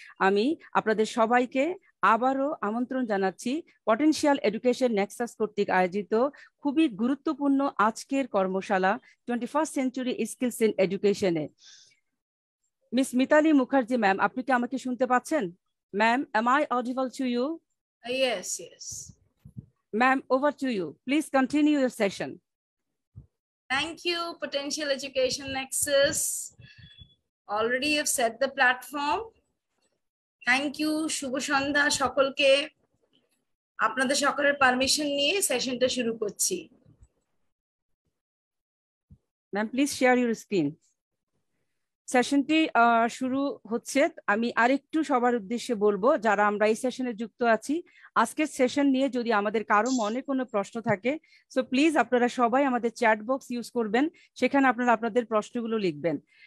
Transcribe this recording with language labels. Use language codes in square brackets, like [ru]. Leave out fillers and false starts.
[bn] আমি আপনাদের সবাইকে আবারও আমন্ত্রণ জানাচ্ছি পটেনশিয়াল এডুকেশন নেক্সাস কর্তৃক আয়োজিত খুবই গুরুত্বপূর্ণ আজকের কর্মশালা [en] 21st century skills in এডুকেশনে। [bn] Miss Mitali Mukherjee ma'am, আপনি কি আমাকে শুনতে পাচ্ছেন? Ma'am, [en] am I audible to you? Yes. Ma'am, over to you. Please continue your session. Thank you, Potential Education Nexus. Already you've set the platform. Thank you, [bn] শুভ সন্ধ্যা সকলকে। আপনাদের সকলের permission নিয়ে সেশনটা শুরু করছি। [en] Ma'am, please share your screen. [bn] সেশনটি শুরু হচ্ছে। আমি আরেকটু সবার উদ্দেশ্যে বলবো যারা আমরা এই সেশনে যুক্ত আছি, আজকের সেশন নিয়ে যদি আমাদের কারো মনে কোনো প্রশ্ন থাকে সো প্লিজ আপনারা সবাই আমাদের চ্যাট বক্স ইউজ করবেন, সেখানে আপনারা আপনাদের প্রশ্নগুলো লিখবেন।